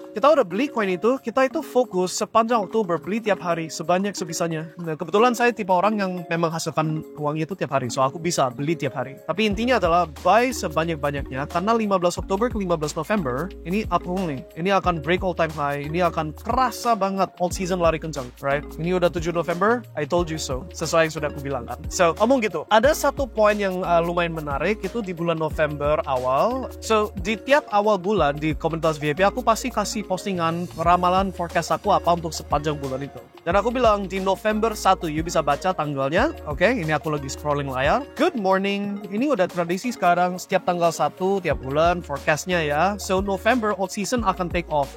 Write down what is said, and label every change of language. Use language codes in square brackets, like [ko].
[id] Kita udah beli koin itu, kita itu fokus sepanjang Oktober beli tiap hari sebanyak sebisanya. Nah, kebetulan saya tipe orang yang memang hasilkan uang itu tiap hari, so aku bisa beli tiap hari. Tapi intinya adalah buy sebanyak-banyaknya karena 15 Oktober ke 15 November ini up only. Ini akan [en] break all time high, [id] ini akan kerasa banget all season lari kencang, right? Ini udah [en] 7 November, I told you so. [id] Sesuai yang sudah aku bilang kan. So, ngomong gitu. Ada satu poin yang lumayan menarik itu di bulan November awal. So, di tiap awal bulan di komunitas VIP aku pasti kasih postingan ramalan forecast aku apa untuk sepanjang bulan itu. Dan aku bilang di November 1 you bisa baca tanggalnya. Oke, ini aku lagi scrolling layar. [en] Good morning. [id] Ini udah tradisi sekarang setiap tanggal 1 tiap bulan forecastnya ya. [en] So November all season akan take off.